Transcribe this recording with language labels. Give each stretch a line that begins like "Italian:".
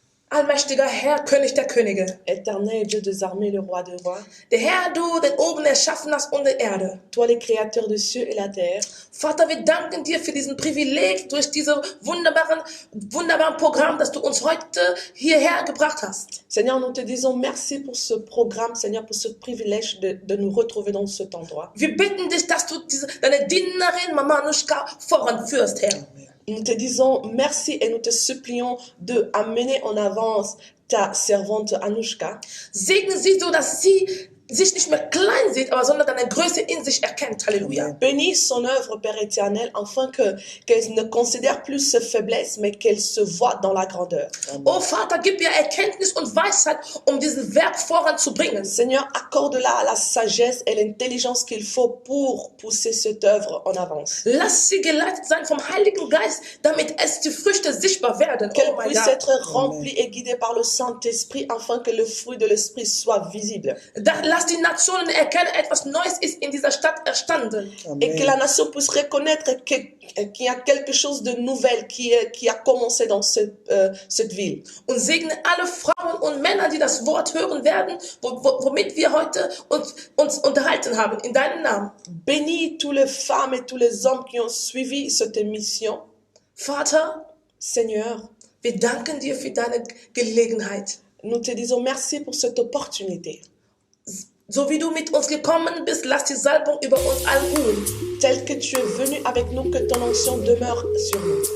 German: Allmächtiger Herr, König der Könige.
French: Éternel Dieu des armées, le roi des rois.
German: Der Herr, du den oben erschaffen hast und der Erde.
French: Toi, les créateurs des cieux et la terre.
German: Vater, wir danken dir für diesen Privileg durch dieses wunderbaren Programm, das du uns heute hierher gebracht hast.
French: Seigneur, nous te disons merci pour ce programme, Seigneur, pour ce privilège de nous retrouver dans cet endroit.
German: Wir bitten dich, dass du deine Dienerin Mama Anushka voranführst, Herr.
French: Nous te disons merci et nous te supplions de amener en avance ta servante Anushka.
German: Segne sie so, dass sie sich nicht mehr klein sieht, aber sondern deine Größe in sich erkennt. Halleluja.
French: Bénis son œuvre, Père éternel, afin qu'elle ne considère plus ses faiblesses, mais qu'elle se voit dans la grandeur.
German: Oh Vater, gib ihr Erkenntnis und Weisheit, um dieses Werk voranzubringen.
French: Seigneur, accorde-la la sagesse et l'intelligence qu'il faut pour pousser cette œuvre en avance.
German: Lass sie geleitet sein vom Heiligen Geist, damit es die Früchte sichtbar werden.
French: Qu'elle
German: Oh mein
French: puisse
German: Gott.
French: être remplie et guidée par le Saint-Esprit, afin que le fruit de l'Esprit soit visible.
German: Lass die Nationen erkennen, etwas Neues ist in dieser Stadt erstanden.
French: Et que la nation puisse reconnaître qu'il y a quelque chose de nouvel qui a commencé dans cette ville.
German: Und segne alle Frauen und Männer, die das Wort hören werden, womit wir heute uns unterhalten haben, in deinem Namen.
French: Bénis toutes les femmes et tous les hommes qui ont suivi cette émission.
German: Vater,
French: Seigneur,
German: wir danken dir für deine Gelegenheit.
French: nous te disons merci pour cette opportunité.
German: So wie du mit uns gekommen bist, lass die Salbung über uns allen ruhen.
French: Tel que tu es venu avec nous, que ton onction demeure sur nous.